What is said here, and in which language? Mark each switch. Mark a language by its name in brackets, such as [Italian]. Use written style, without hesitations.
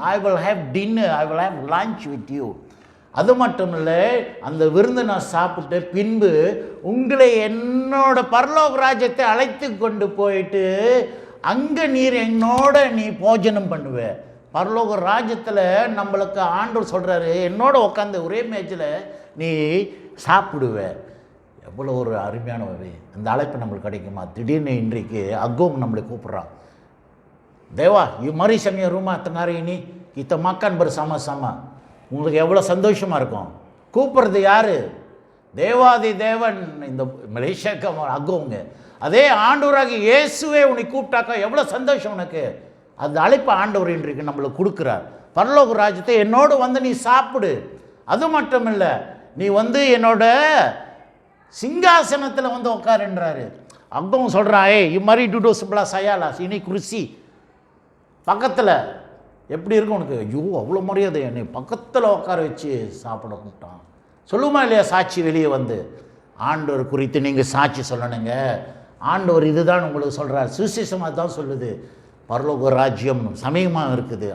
[English] I will have dinner, I will have lunch with you. [Tamil] அது மட்டும் இல்லை, அந்த விருந்து நான் சாப்பிட்டு பின்பு உங்களை என்னோட பரலோக ராஜ்யத்தை அழைத்து கொண்டு போயிட்டு அங்கே நீ போஜனம் பண்ணுவேன். பரலோக ராஜ்யத்தில் நம்மளுக்கு ஆண்டவர் சொல்கிறாரு, என்னோட உட்காந்து ஒரே மேட்சில் நீ சாப்பிடுவேன். எவ்வளோ ஒரு அருமையான அந்த அழைப்பு நம்மளுக்கு கிடைக்குமா? திடீர்னு இன்றைக்கு அக்கோங்க நம்மளை கூப்பிட்றான், தேவா [Malay] mari samia rumah tengah hari ini kita makan bersama-sama. [Tamil] உங்களுக்கு எவ்வளோ சந்தோஷமாக இருக்கும். கூப்பிட்றது யார்? தேவாதி தேவன் இந்த மலேசியாவுக்கு அக்கோங்க. அதே ஆண்டவராக இயேசுவே உன்னை கூப்பிட்டாக்கா எவ்வளோ சந்தோஷம் உனக்கு. அந்த அழைப்பு ஆண்டவர் இன்றைக்கு நம்மளுக்கு கொடுக்குறார். பரலோக ராஜ்யத்தை என்னோடு நீ சாப்பிடு. அது மட்டும் இல்லை, நீ என்னோட சிங்காசனத்தில் உட்காருன்றாரு. அக்கோங்க சொல்கிறான், [Malay] mari duduk sebelah saya lah, sini kursi. [Tamil] பக்கத்தில் எப்படி இருக்கும் உனக்கு? ஐயோ அவ்வளோ மரியாதை, என்னை பக்கத்தில் உட்கார வச்சு சாப்பிட கூப்பிட்டான். சொல்லுமா இல்லையா சாட்சி? வெளியே ஆண்டவர் குறித்து நீங்கள் சாட்சி சொல்லணுங்க. ஆண்டவர் இதுதான் உங்களுக்கு சொல்கிறார். சுவிசேஷமாக தான் சொல்லுது, பரலோக ராஜ்யம் சமயமாக இருக்குது.